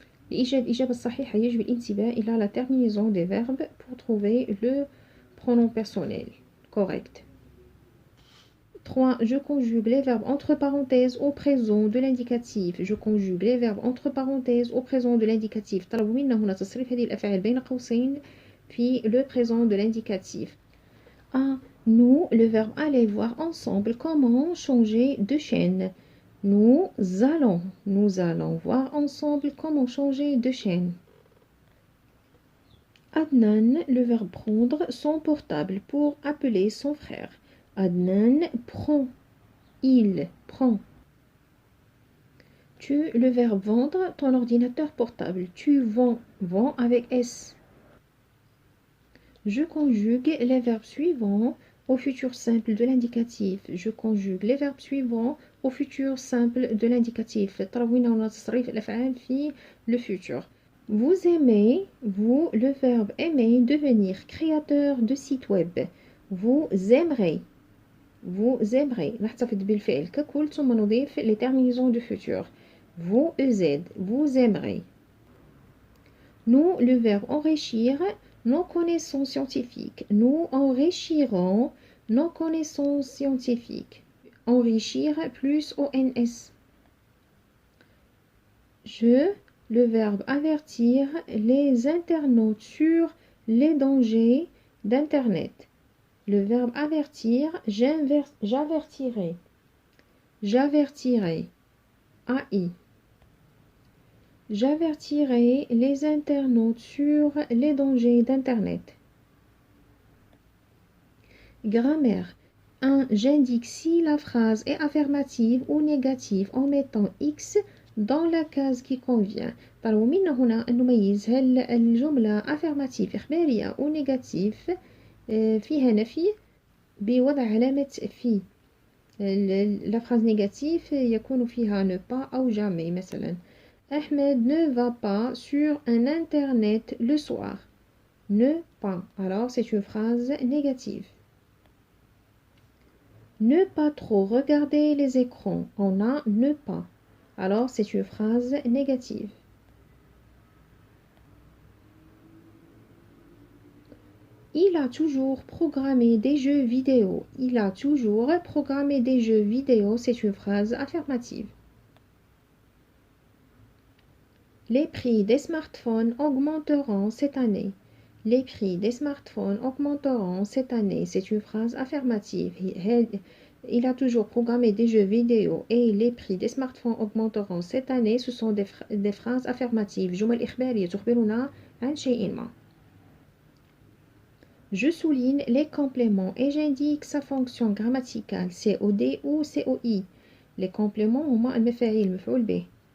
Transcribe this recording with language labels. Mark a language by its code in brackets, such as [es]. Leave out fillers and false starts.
[ar] لإيجاد الإجابة الصحيحة يجب الانتباه إلى [fr] la terminaison des verbes pour trouver le pronom personnel correct. 3. Je conjugue les verbes entre parenthèses au présent de l'indicatif. Je conjugue les verbes entre parenthèses au présent de l'indicatif. [ar] طلبوا منا هنا تصريف هذه الأفعال بين قوسين في [fr] le présent de l'indicatif. A. Nous, le verbe aller voir ensemble comment changer de chaîne. Nous allons voir ensemble comment changer de chaîne. Adnan, le verbe prendre son portable pour appeler son frère. Adnan prend, il prend. Tu, le verbe vendre ton ordinateur portable. Tu vends avec S. Je conjugue les verbes suivants au futur simple de l'indicatif. Je conjugue les verbes suivants au futur simple de l'indicatif. Le futur. Vous aimez, vous, le verbe aimer, devenir créateur de site web. Vous aimerez. Vous aimerez. [ar] نحتفظ بالفعل ككل ثم نضيف [fr] les terminaisons du futur. Vous, EZ. Vous aimerez. Nous, le verbe enrichir, nos connaissances scientifiques. Nous enrichirons nos connaissances scientifiques. Enrichir plus ONS. Je, le verbe avertir les internautes sur les dangers d'Internet. Le verbe avertir, j'avertirai. J'avertirai. AI. J'avertirai les internautes sur les dangers d'Internet. Grammaire. 1. J'indique si la phrase est affirmative ou négative en mettant X dans la case qui convient. [ar] ومن هنا نميز هل الجملة affirmative إخبارية أو négative فيها نفي بوضع علامة في. [fr] la phrase négative [ar] يكون فيها [fr] ne pas أو jamais مثلا. Ahmed ne va pas sur un internet le soir. Ne pas. Alors c'est une phrase négative. Ne pas trop regarder les écrans. On a ne pas. Alors c'est une phrase négative. Il a toujours programmé des jeux vidéo. Il a toujours programmé des jeux vidéo. C'est une phrase affirmative. Les prix des smartphones augmenteront cette année. Les prix des smartphones augmenteront cette année. C'est une phrase affirmative. Il a toujours programmé des jeux vidéo et les prix des smartphones augmenteront cette année. Ce sont des phrases affirmatives. [ar] جمل إخبارية تخبرنا عن شيء ما. [fr] Je souligne les compléments et j'indique sa fonction grammaticale COD ou COI. Les compléments [ar] هما المفاعيل مفعول به.